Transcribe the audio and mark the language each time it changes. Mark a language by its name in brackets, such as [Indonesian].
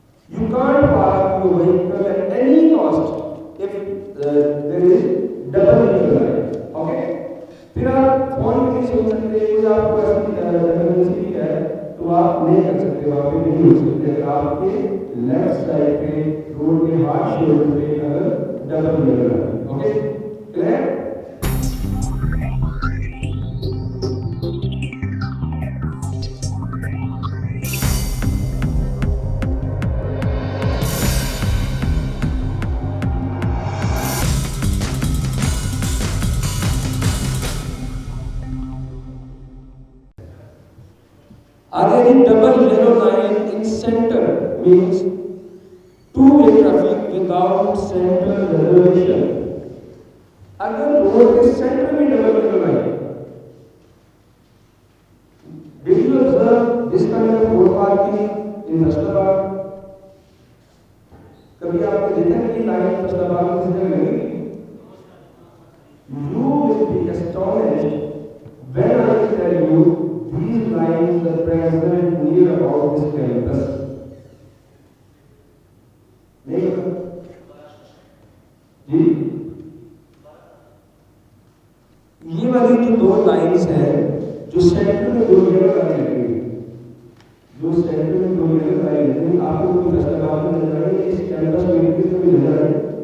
[English] You can't park your vehicle at any cost if there is double yellow line. Okay? [Hindi] फिर आप phone भी नहीं सुन सकते, कोई आपको ऐसी इमरजेंसी भी है तो आप नहीं कर सकते, वहाँ पे नहीं हो सकते अगर आपके लेफ्ट साइड पे रोड के हार्ड शोल्डर पे अगर double yellow line. Okay? Clear? [English] Again, double yellow line in center means two-way traffic without center reservation. [Hindi] अगर रोड के सेंटर में double yellow line, [English] did you observe this kind of road parking in Faisalabad? [Hindi] कभी आपने देखा कि line Faisalabad में किस जगह लगी? [English] You will be astonished when I tell you these lines are present near about this campus. [Hindi] नहीं जी, ये वाली जो दो लाइन्स हैं जो सेंटर में दो येलो लाइन लगी हुई, जो सेंटर में दो येलो लाइन लगी हुई, आपको कोई फैसलाबाद में नजर आ रही है? इस कैंपस में किसी को नजर आ रही है?